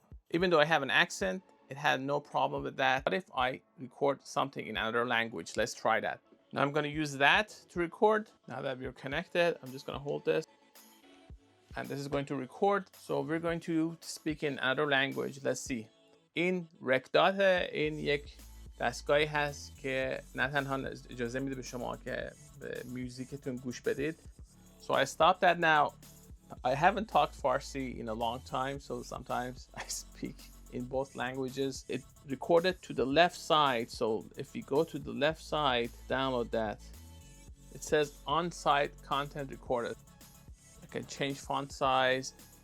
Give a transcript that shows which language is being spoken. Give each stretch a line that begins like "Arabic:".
English: Even though I have an accent, it had no problem with that. What if I record something in another language? Let's try that. Now I'm gonna use that to record. Now that we're connected, I'm just gonna hold this. And this is going to record. So we're going to speak in another language. Let's see.
Persian: این RecDot، این یک دستگاهی هست که نه تنها اجازه میده به شما که به میوزیکتون گوش بدید.
English: So I stopped that now. I haven't talked Farsi in a long time, so sometimes I speak in both languages. It recorded to the left side. So if you go to the left side, download that. It says on-site content recorded. I can change font size.